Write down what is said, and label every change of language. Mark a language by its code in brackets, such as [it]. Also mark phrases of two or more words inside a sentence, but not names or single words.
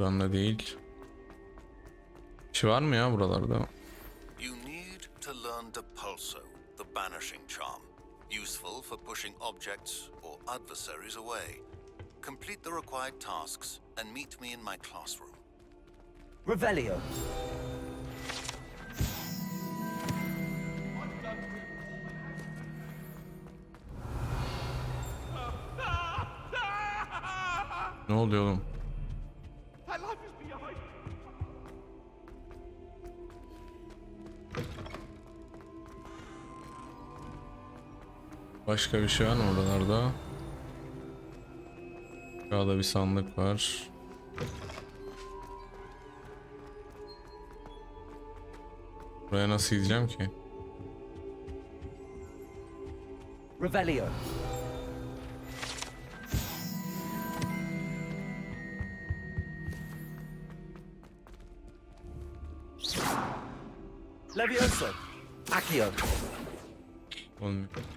[tr] Bir şey var mı ya buralarda? [en] learn Depulso, the banishing charm, useful for pushing objects or adversaries away. Complete the required tasks and meet me in my classroom. Revelio. [tr] Ne oluyor oğlum? Başka bir şey var mı oralarda? Şurada bir sandık var. Buraya nasıl gideceğim ki? Revelio. Levioso. Accio. Olmuyor.